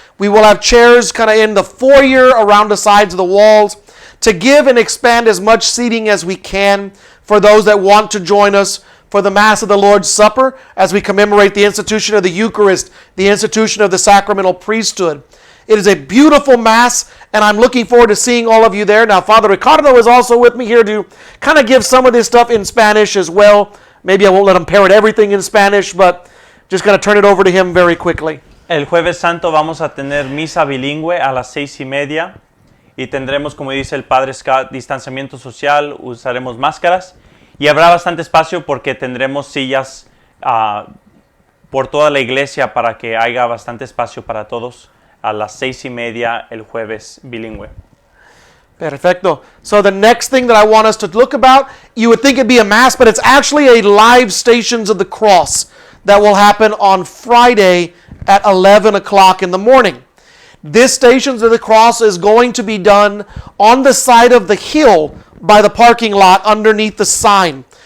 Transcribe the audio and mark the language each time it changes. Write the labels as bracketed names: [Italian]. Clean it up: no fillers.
[English] We will have chairs kind of in the foyer around the sides of the walls to give and expand as much seating as we can for those that want to join us for the Mass of the Lord's Supper as we commemorate the institution of the Eucharist, the institution of the sacramental priesthood. It is a beautiful Mass, and I'm looking forward to seeing all of you there. Now, Father Ricardo is also with me here to kind of give some of this stuff in Spanish as well. Maybe I won't let him parrot everything in Spanish, but just going to turn it over to him very quickly. [Spanish] El Jueves Santo vamos a tener misa bilingüe a las 6:30 y tendremos, como dice el Padre Scott, distanciamiento social, usaremos máscaras y habrá bastante espacio porque tendremos sillas por toda la iglesia para que haya bastante espacio para todos a las 6:30 el jueves bilingüe. Perfecto. [English] So the next thing that I want us to look about, you would think it'd be a Mass, but it's actually a live Stations of the Cross that will happen on Friday at 11 o'clock in the morning. This Stations of the Cross is going to be done on the side of the hill by the parking lot underneath the sign.